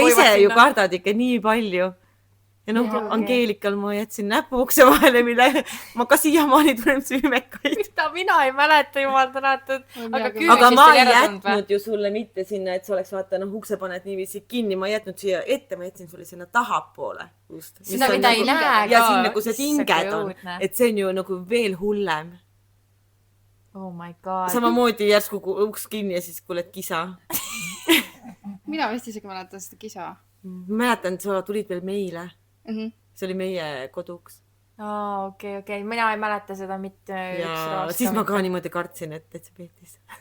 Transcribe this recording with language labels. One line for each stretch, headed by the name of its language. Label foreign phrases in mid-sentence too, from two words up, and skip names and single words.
Estonian: aga ise ju kardad ikka nii palju. Ja noh, Angeelikal ma jätsin näpuukse vahele, mille ma ka siiamaani tunnen süümekaid. Mina ei mäleta, jumal tänatud. Aga ma ei jätnud ju sulle mitte sinna, et sa oleks vaata, ukse paned niiviisi kinni. Ma ei jätnud siia ette, ma jätsin sulle sinna tahapoole. Seda, mida ei näe ka. Ja siin nagu see tinged on. Et see on ju nagu veel hullem.
English: Oh my god.
Estonian: Samamoodi järsku uks kinni ja siis kuuled kisa. Mina vist isegi mäletan seda kisa. Mäletan, et sa tulid veel meile. See oli meie koduks. Okei. Mina ei mäleta seda mitte üks raasta. Siis ma ka niimoodi kartsin, et see peetis.